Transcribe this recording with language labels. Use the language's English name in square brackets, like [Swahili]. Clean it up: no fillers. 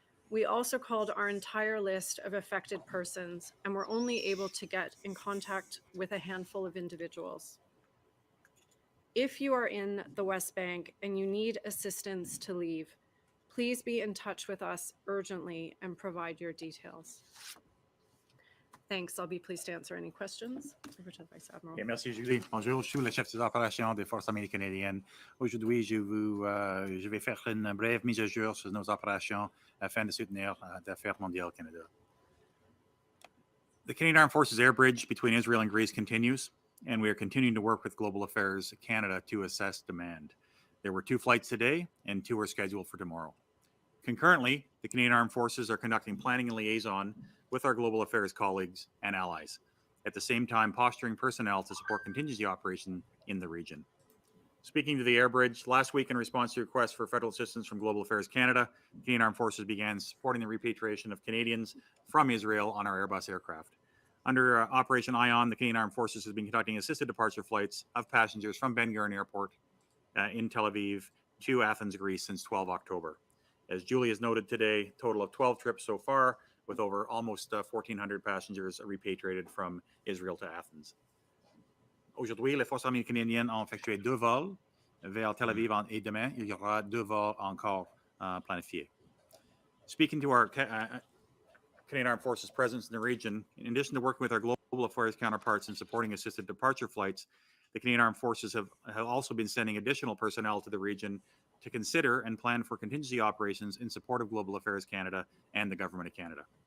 [English] We also called our entire list of affected persons and were only able to get in contact with a handful of individuals. If you are in the West Bank and you need assistance to leave, please be in touch with us urgently and provide your details. Thanks. I'll be pleased to answer any questions. Over to the Vice Admiral. [French] Bien, merci, Julie. Bonjour, je suis le chef des opérations des Forces armées canadiennes. Aujourd'hui, je vais faire une brève mise à jour sur nos opérations afin de soutenir d'Affaires mondiales Canada. [English] The Canadian Armed Forces air bridge between Israel and Greece continues, and we are continuing to work with Global Affairs Canada to assess demand. There were 2 flights today, and 2 are scheduled for tomorrow. Concurrently, the Canadian Armed Forces are conducting planning and liaison with our Global Affairs colleagues and allies, at the same time posturing personnel to support contingency operation in the region. Speaking to the air bridge, last week in response to requests for federal assistance from Global Affairs Canada, Canadian Armed Forces began supporting the repatriation of Canadians from Israel on our Airbus aircraft. Under Operation Ion, the Canadian Armed Forces has been conducting assisted departure flights of passengers from Ben Gurion Airport in Tel Aviv to Athens, Greece since 12 October. As Julie has noted today, a total of 12 trips so far, with over almost 1,400 passengers repatriated from Israel to Athens. [French] Aujourd'hui, les forces armées canadiennes ont effectué 2 vols vers Tel Aviv et demain, il y aura 2 vols encore planifiés. [English] Speaking to our Canadian Armed Forces presence in the region, in addition to working with our global affairs counterparts in supporting assisted departure flights, the Canadian Armed Forces have also been sending additional personnel to the region to consider and plan for contingency operations in support of Global Affairs Canada and the Government of Canada.